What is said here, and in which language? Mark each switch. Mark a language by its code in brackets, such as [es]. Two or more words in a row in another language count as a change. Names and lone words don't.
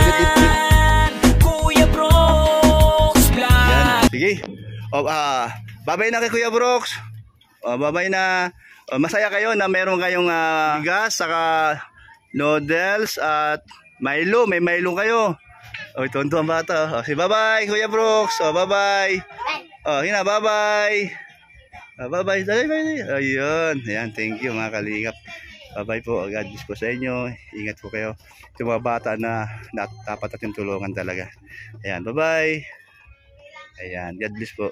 [tl] Kuya Brooks Vlog. Yan. Sige. Babay na kay Kuya Brooks. Babay na. Masaya kayo na meron kayong bigas, saka noodles at Milo. May Milo kayo. Tonto ang bata. Si bye-bye Kuya Brooks. Bye-bye. [en] Hina, bye-bye. Bye-bye. [tl] Ayun. Ayan, [en] thank you [tl] mga kalingap. Bye-bye po. [en] God bless [tl] po sa inyo. Ingat po kayo. Yung mga bata na dapat natin tulungan talaga. Ayan, bye-bye. Ayan, [en] God bless [tl] po.